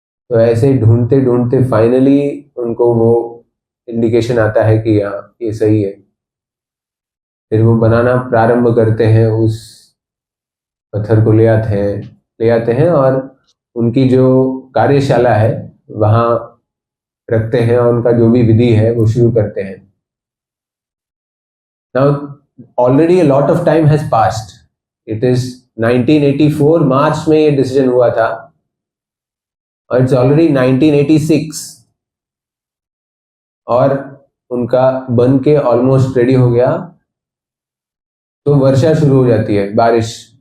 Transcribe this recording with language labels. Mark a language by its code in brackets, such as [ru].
[hi] तो ऐसे ढूंढते ढूंढते फाइनली उनको वो इंडिकेशन आता है कि हाँ ये सही है। फिर वो बनाना प्रारंभ करते हैं, उस पत्थर को ले आते हैं और उनकी जो कार्यशाला है वहाँ रखते हैं और उनका जो भी विधि है वो शुरू करते हैं। [en] Now already a lot of time has passed. It is 1984 [hi] मार्च में ये डिसीजन हुआ था और [en] it's already 1986 [hi] और उनका बन के ऑलमोस्ट रेडी हो गया। तो वर्षा शुरू हो जाती है, बारिश।